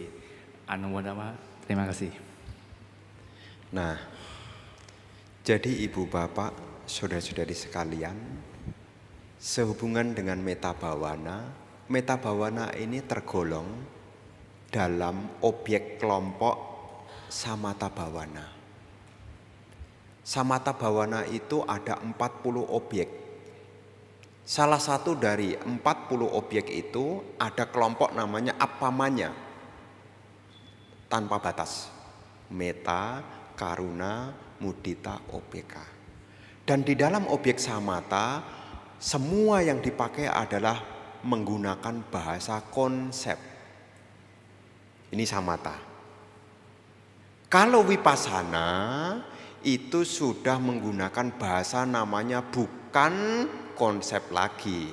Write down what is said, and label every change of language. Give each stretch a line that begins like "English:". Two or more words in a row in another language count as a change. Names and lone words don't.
Indonesian: Anumodama, terima kasih. Nah, jadi ibu bapak, saudara-saudari sekalian, sehubungan dengan
Pali: meta bawana
Indonesian: ini tergolong dalam objek kelompok
Pali: samatha bawana. Samatha bawana
Indonesian: itu ada 40 objek. Salah satu dari 40 objek itu ada kelompok namanya appamanya, tanpa batas. Meta,
Pali: karuna, mudita, opeka.
Indonesian: Dan di dalam objek samatha, semua yang dipakai adalah menggunakan bahasa konsep. Ini samatha. Kalau vipassana itu sudah menggunakan bahasa namanya bukan konsep lagi.